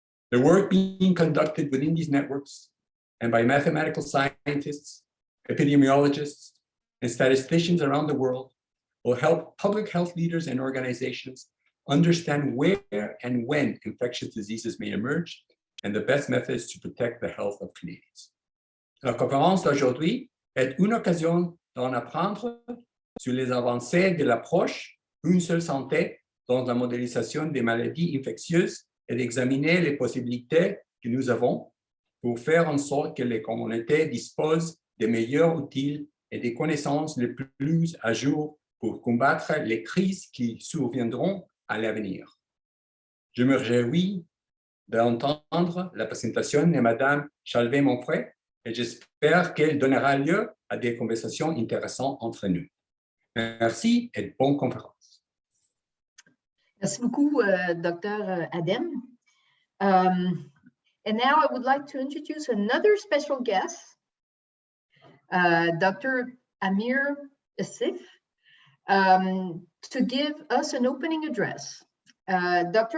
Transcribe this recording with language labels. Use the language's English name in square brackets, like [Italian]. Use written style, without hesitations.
[English] The work being conducted within these networks and by mathematical scientists, epidemiologists, and statisticians around the world will help public health leaders and organizations understand where and when infectious diseases may emerge and the best methods to protect the health of Canadians. [French] La conférence d'aujourd'hui est une occasion d'en apprendre sur les avancées de l'approche Une seule santé dans la modélisation des maladies infectieuses et d'examiner les possibilités que nous avons pour faire en sorte que les communautés disposent des meilleurs outils et des connaissances les plus à jour pour combattre les crises qui surviendront à l'avenir. Je me réjouis d'entendre la présentation de Mme Chalvet-Monfray et j'espère qu'elle donnera lieu à des conversations intéressantes entre nous. Merci et bonne conférence. Merci beaucoup, Dr. Adem. [English] And now I would like to introduce another special guest, Dr. Amir Asif, to give us an opening address. Dr.